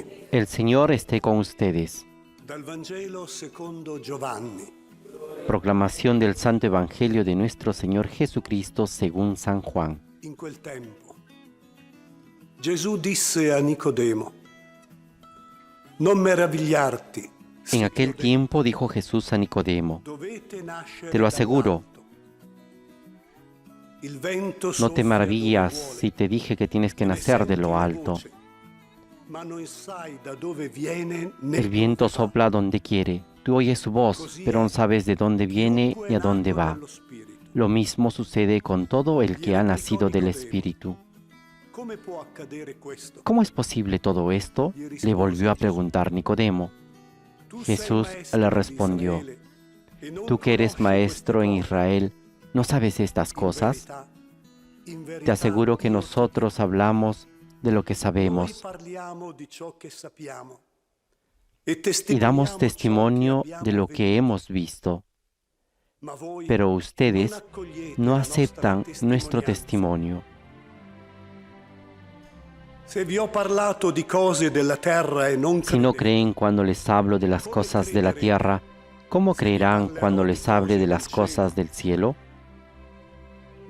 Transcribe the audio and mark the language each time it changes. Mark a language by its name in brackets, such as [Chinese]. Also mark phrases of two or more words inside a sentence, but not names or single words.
[Spanish] El Señor esté con ustedes. [Italian] Dal Vangelo secondo Giovanni. [Spanish] Proclamación del Santo Evangelio de nuestro Señor Jesucristo según San Juan. [Italian] In quel tempo, Gesù disse a Nicodemo: Non meravigliarti. [Spanish] En aquel tiempo dijo Jesús a Nicodemo: [Italian] Dovete nascere [Spanish] Te lo aseguro, [Italian] dall'alto. Il vento [Spanish] no te [Italian] soffia [Spanish] maravillas [Italian] dove vuole, [Spanish] si te dije que tienes que [Italian] ne [Spanish] nacer de [Italian] senti [Spanish] lo [Italian] la [Spanish] alto. [Italian] voce, ma non sai da dove viene né [Spanish] El viento [Italian] dove va. [Spanish] sopla donde quiere. Tú oyes su voz, pero no sabes de dónde viene [Italian] Chiunque [Spanish] ni a [Italian] è [Spanish] dónde [Italian] nato [Spanish] va. [Italian] dallo Spirito. [Spanish] Lo mismo sucede con todo el que ha nacido del Espíritu. [Italian] Come può accadere questo? [Spanish] ¿Cómo es posible todo esto?, le volvió a preguntar Nicodemo. [Italian] Tu sei [Spanish] Jesús [Italian] maestro [Spanish] le [Italian] di [Spanish] respondió: [Italian] Israele, e non [Spanish] Tú que eres [Italian] conosci [Spanish] maestro en [Italian] queste cose. [Spanish] Israel, ¿no sabes estas cosas? [Italian] In [Spanish] Te [Italian] verità, [Spanish] aseguro que [Italian] io [Spanish] nosotros hablamos de lo que [Italian] Noi [Spanish] sabemos [Italian] parliamo di ciò che sappiamo e [Spanish] y [Italian] testimoniamo [Spanish] damos [Italian] ciò [Spanish] testimonio [Italian] che [Spanish] de [Italian] abbiamo [Spanish] lo que [Italian] veduto. [Spanish] hemos visto. [Italian] Ma voi [Spanish] Pero [Italian] non [Spanish] ustedes [Italian] accogliete [Spanish] no [Italian] la nostra [Spanish] aceptan nuestro [Italian] testimonianza. [Spanish] testimonio. [Italian] Se vi ho parlato di cose della terra e non [Spanish] Si no [Italian] credete, [Spanish] creen cuando les hablo de las cosas de la tierra, ¿cómo creerán cuando les hable de las cosas del cielo?